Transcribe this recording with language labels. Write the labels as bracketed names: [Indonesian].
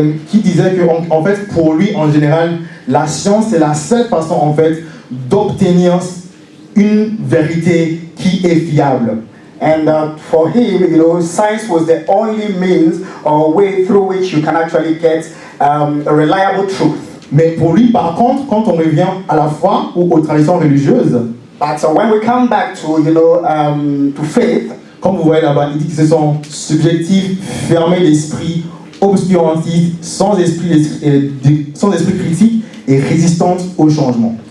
[French] Qui disait que, en fait, pour lui, en général, la science, c'est la seule façon, en fait, d'obtenir une vérité qui est fiable. [English] And for him, science was the only means or way through which you can actually get a reliable truth. [French] Mais pour lui, par contre, quand on revient à la foi ou aux traditions religieuses, [English] but when we come back to to faith, [French] Comme vous voyez là-bas, il dit qu'ils sont subjectifs, fermés d'esprit, obscurantistes, sans esprit critique et résistantes au changement.